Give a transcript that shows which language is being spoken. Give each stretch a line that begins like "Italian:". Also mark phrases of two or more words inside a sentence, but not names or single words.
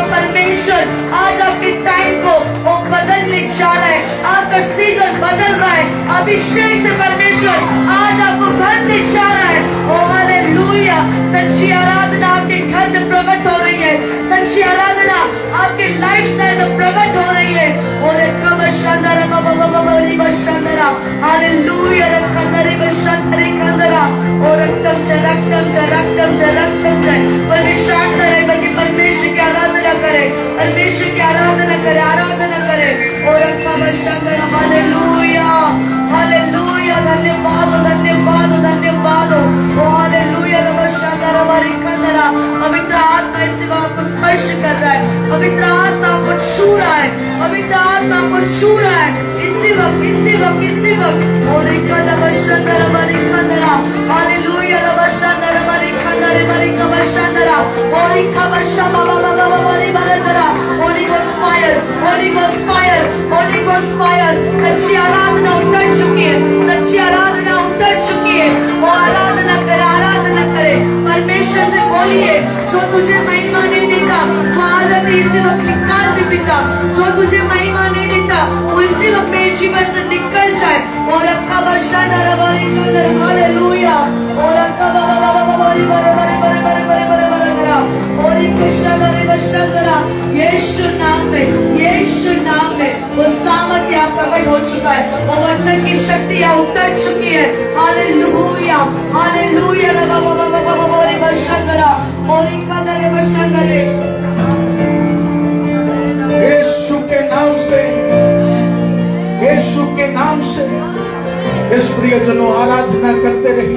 Hindi: परमेश्वर आज आपके टाइम को वो बदलने जा रहा है, आपका सीजन बदल रहा है। अभिषेक से परमेश्वर आज आपको भरने जा रहा है। ओ हालेलुया। सच्ची आराधना आपके घर में प्रकट हो रही है, सच्ची आराधना आपके लाइफस्टाइल में प्रकट हो रही है। और एक बशंदरा बाबा बशंदरा, हालेलुया। रखंदरी बशंदरी खंदरा, और रक्तम से रक्तम से रक्तम से रक्तम से। बल्कि शांत रहे, बल्कि परमेश्वर की आराधना करे, परमेश्वर की आराधना करे, आराधना करे। और रखा बशंदरा, हालेलुया, हालेलुया। धन्यवाद, धन्यवाद, धन्यवाद। ओ हालेलुया। बशंदरा बारी खंदरा। पवित्र आत्मा इस सेवा को स्पर्श कर रहा है, पवित्र आत्मा को छू रहा है, पवित्र आत्मा को छू रहा है। इसी वक्त, इसी वक्त, इसी वक्त। और एक बशंदरा बारी खंदरा, हालेलुया। बशंदरा बारी खंदरे बारी बशंदरा, और एक बशा बाबा बाबा बारी बरंदरा।
English: Holy Ghost fire, Holy Ghost fire, Holy Ghost fire.
Hindi: सच्ची आराधना उतर चुकी है, सच्ची आराधना उतर चुकी है। वो आराधना करे, आराधना करे। परमेश्वर से बोलिए, जो तुझे महिमा नहीं देता वो आदत इसी वक्त निकाल दे पिता। जो तुझे महिमा नहीं देता वो इसी वक्त मेरे जीवन से निकल जाए। और रखा बशंदरा बारी खंदरा, हालेलुया। और रखा बाबा बाबा बारी बरे बरे बरे बरे बरे बरे बरे बरे, और एक यीशु नाम में वो सामर्थ यहाँ प्रकट हो चुका है, वो वचन की शक्ति यहाँ उतर चुकी है। हालेलुया हालेलुया। यीशु के नाम से, यीशु के नाम से इस प्रियजनों आराधना करते रहिए।